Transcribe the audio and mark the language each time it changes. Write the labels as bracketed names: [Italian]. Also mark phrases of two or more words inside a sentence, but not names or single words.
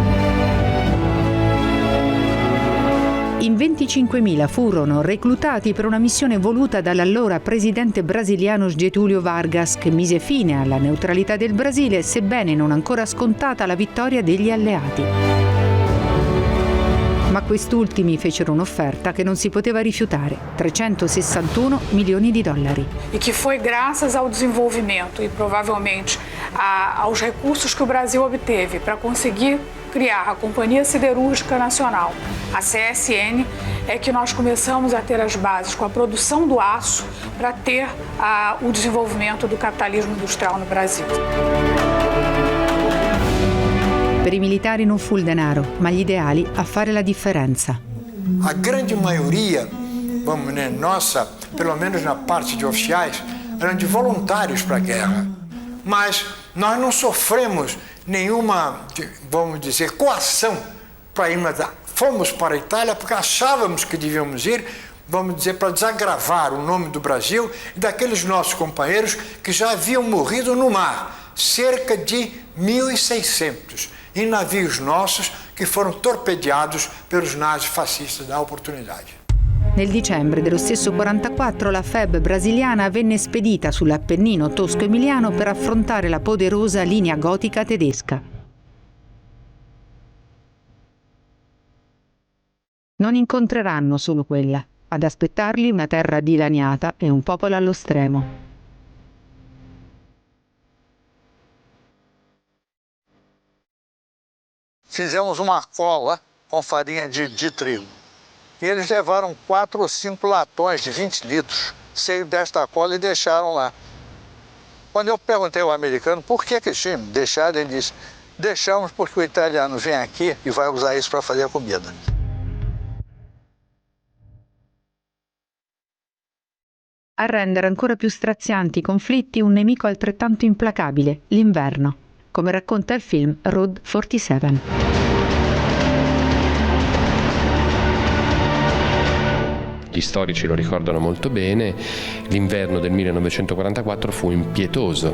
[Italian] In 25.000 furono reclutati per una missione voluta dall'allora presidente brasiliano Getúlio Vargas, che mise fine alla neutralità del Brasile, sebbene non ancora scontata la vittoria degli alleati. Ma quest'ultimi fecero un'offerta che non si poteva rifiutare, 361 milioni di dollari. [Portuguese] E que foi graças ao desenvolvimento e provavelmente aos recursos que o Brasil obteve para conseguir criar a Companhia Siderúrgica Nacional, a CSN, é que nós começamos a ter as bases com a produção do aço para ter o desenvolvimento do capitalismo industrial no Brasil. [Italian] Per i militari non fu il denaro, ma gli ideali a fare la differenza. [Portuguese] A grande maioria, vamos dizer, nossa, pelo menos na parte de oficiais, eram de voluntários para a guerra. Mas nós não sofremos nenhuma, vamos dizer, coação para ir. Fomos para a Itália porque achávamos que devíamos ir, vamos dizer, para desagravar o nome do Brasil e daqueles nossos companheiros que já haviam morrido no mar, cerca de 1.600. Em navios nossos che foram torpedeados pelos nazifascistas [Italian] da opportunità. Nel dicembre dello stesso 44 la FEB brasiliana venne spedita sull'Appennino tosco-emiliano per affrontare la poderosa linea gotica tedesca. Non incontreranno solo quella, ad aspettarli una terra dilaniata e un popolo allo stremo. [Portuguese] Fizemos uma cola com farinha de trigo. E eles levaram 4 ou 5 latões de 20 litros cheios desta cola e deixaram lá. Quando eu perguntei ao americano por que eles tinham deixado, ele disse: deixamos porque o italiano vem aqui e vai usar isso para fazer a comida. [Italian] A rendere ancora più strazianti i conflitti un nemico altrettanto implacabile, l'inverno, come racconta il film Road 47. Gli storici lo ricordano molto bene, l'inverno del 1944 fu impietoso.